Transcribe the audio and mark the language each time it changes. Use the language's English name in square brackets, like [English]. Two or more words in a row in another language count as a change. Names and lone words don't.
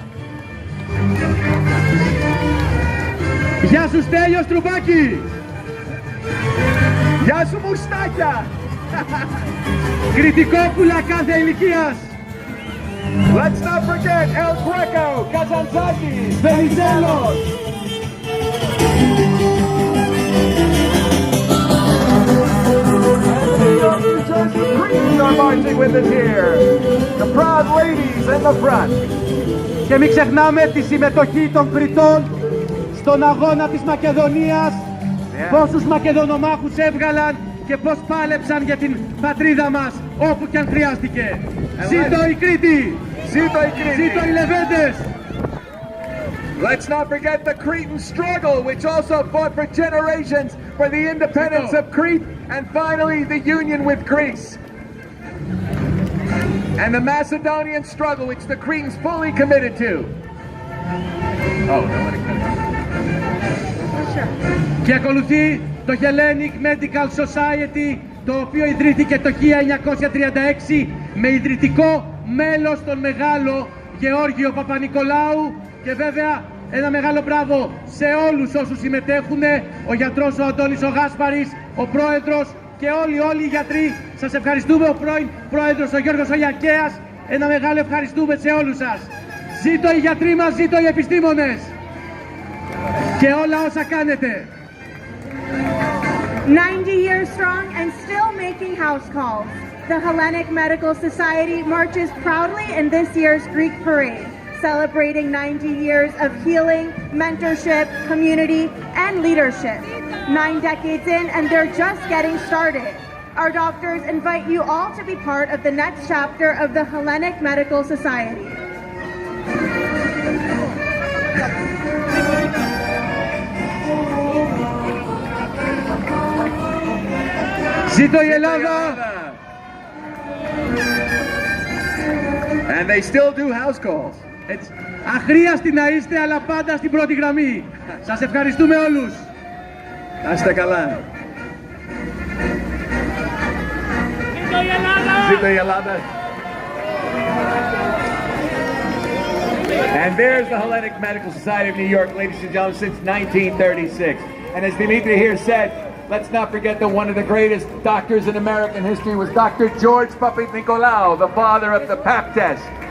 [Greek] Γεια σου Στέλιο Στρουπάκη. Γεια σου μουστάκια. Κρητικόπουλα κάθε ηλικίας. [English] Let's not forget El Greco, Kazantzakis, Venizelos. Are marching with us here. The proud ladies in the front. [Greek] Και μην ξεχνάμε τη συμμετοχή των Κρητών στον αγώνα της Μακεδονίας. Πόσους Μακεδονομάχους έβγαλαν και πώς πάλεψαν για την πατρίδα μας όπου και αν χρειάστηκε. Ζήτω η Κρήτη! Ζήτω η Κρήτη! Ζήτω οι Λεβέντες! [English] Let's not forget the Cretan struggle, which also fought for generations for the independence of Crete and finally the union with Greece. And the Macedonian struggle, which the Cretans fully committed to. Oh, no, let it cut it. [Greek] Και ακολουθεί το Hellenic Medical Society, το οποίο ιδρύθηκε το 1936 με ιδρυτικό μέλος τον μεγάλο Γεώργιο Παπα-Νικολάου και βέβαια ένα μεγάλο μπράβο σε όλους όσους συμμετέχουν, ο γιατρός ο Αντώνης ο Γάσπαρης, ο πρόεδρος και όλοι οι γιατροί. Σας ευχαριστούμε, ο πρώην πρόεδρος ο Γιώργος ο Γιακέας, ένα μεγάλο ευχαριστούμε σε όλους σας. Ζήτω οι γιατροί μας, ζήτω οι επιστήμονες και όλα όσα κάνετε. [English] 90 years strong and still making house calls. The Hellenic Medical Society marches proudly in this year's Greek parade, celebrating 90 years of healing, mentorship, community, and leadership. 9 decades in, and they're just getting started. Our doctors invite you all to be part of the next chapter of the Hellenic Medical Society. [Greek] Ζήτω η Ελλάδα! [English] And they still do house calls. [Greek] Έτσι. Αχρίαστοι να είστε, αλλά πάντα στην πρώτη γραμμή. Σας ευχαριστούμε όλους. Να είστε καλά. Ζήτω η Ελλάδα! Ζήτω η Ελλάδα. [English] And there's the Hellenic Medical Society of New York, ladies and gentlemen, since 1936. And as Dimitri here said, let's not forget that one of the greatest doctors in American history was Dr. George Papanikolaou, the father of the Pap test.